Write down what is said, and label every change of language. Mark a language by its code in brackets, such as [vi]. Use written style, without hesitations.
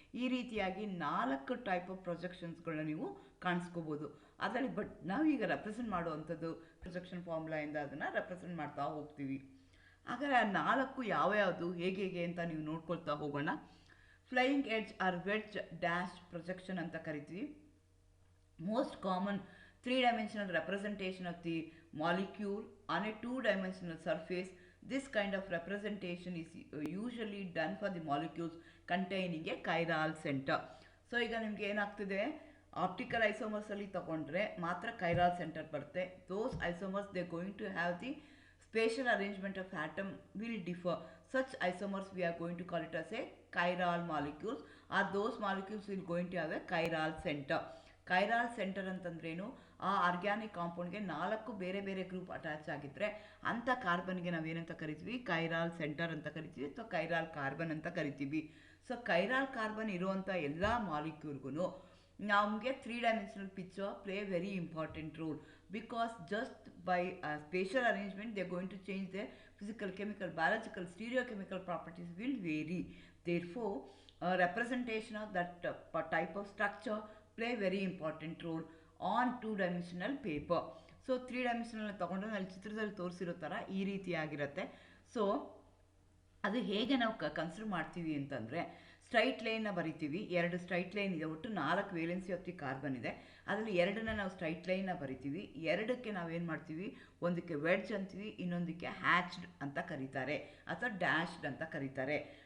[kn] ಈ ರೀತಿಯಾಗಿ 4 type of ಪ್ರೊಜೆಕ್ಷನ್ಸ್ಗಳನ್ನ ನೀವು ಕಾಣಿಸ್ಕೋಬೋದು ಅದರಲ್ಲಿ. ಬಟ್ ನಾವೀಗ ರೆಪ್ರೆಸೆಂಟ್ ಮಾಡುವಂಥದ್ದು ಪ್ರೊಜೆಕ್ಷನ್ ಫಾರ್ಮುಲಾಯಿಂದ ಅದನ್ನು ರೆಪ್ರೆಸೆಂಟ್ ಮಾಡ್ತಾ ಹೋಗ್ತೀವಿ. ಹಾಗಾದರೆ ಆ 4 ಯಾವ್ಯಾವುದು ಹೇಗೆ ಅಂತ ನೀವು ನೋಡ್ಕೊಳ್ತಾ ಹೋಗೋಣ. Flying edge R wedge dash projection ಅಂತ ಕರಿತೀವಿ. [en] Most common 3-dimensional representation of the molecule on a 2-dimensional surface. This kind of representation is usually done for the molecules containing a chiral center. [kn] So ಈಗ ನಿಮಗೆ ಏನಾಗ್ತಿದೆ, optical ಐಸೋಮರ್ಸಲ್ಲಿ ತಗೊಂಡ್ರೆ ಮಾತ್ರ ಕೈರಾಲ್ centre ಬರುತ್ತೆ. [en] Those isomers they going to have the spatial arrangement of atom will differ. Such isomers we are going to call it as a chiral molecules, or those molecules will going to have a chiral center. [kn] ಕೈರಾಲ್ centre ಅಂತಂದ್ರೇನು, ಆ organic ಕಾಂಪೌಂಡ್ಗೆ 4 ಬೇರೆ ಬೇರೆ group attach ಆಗಿದ್ರೆ ಅಂಥ ಕಾರ್ಬನ್ಗೆ ನಾವೇನಂತ ಕರಿತೀವಿ, ಕೈರಾಲ್ centre ಅಂತ ಕರಿತೀವಿ, ಅಥವಾ ಕೈರಾಲ್ ಕಾರ್ಬನ್ ಅಂತ ಕರಿತೀವಿ. ಸೊ ಕೈರಾಲ್ ಕಾರ್ಬನ್ ಇರುವಂಥ ಎಲ್ಲ ಮಾಲಿಕ್ಯೂಲ್ಗೂ ನಮಗೆ 3 dimensional picture [en] Play very important role. Because just by spatial arrangement they going to change the physical, chemical, biological, stereochemical properties will vary. Therefore representation of that type of structure play very important role on 2-dimensional paper. [kn] So 3 dimensional ತೊಗೊಂಡ್ರೆ ಅಲ್ಲಿ ಚಿತ್ರದಲ್ಲಿ ತೋರಿಸಿರೋ ಥರ ಈ ರೀತಿಯಾಗಿರುತ್ತೆ. So ಅದು ಹೇಗೆ ನಾವು consider ಮಾಡ್ತೀವಿ ಅಂತಂದರೆ, ಸ್ಟ್ರೈಟ್ ಲೈನ್ನ ಬರಿತೀವಿ. 2 ಸ್ಟ್ರೈಟ್ ಲೈನ್ ಇದೆ, ಒಟ್ಟು 4 [en] valency of the carbon [kn] ಇದೆ. ಅದರಲ್ಲಿ 2ನ್ನ ನಾವು ಸ್ಟ್ರೈಟ್ ಲೈನ್ನ ಬರಿತೀವಿ. 2ಕ್ಕೆ ನಾವೇನು ಮಾಡ್ತೀವಿ, ಒಂದಕ್ಕೆ ವೆಡ್ಜ್ ಅಂತೀವಿ, ಇನ್ನೊಂದಕ್ಕೆ ಹ್ಯಾಚ್ಡ್ ಅಂತ ಕರೀತಾರೆ ಅಥವಾ ಡ್ಯಾಶ್ಡ್ ಅಂತ ಕರೀತಾರೆ.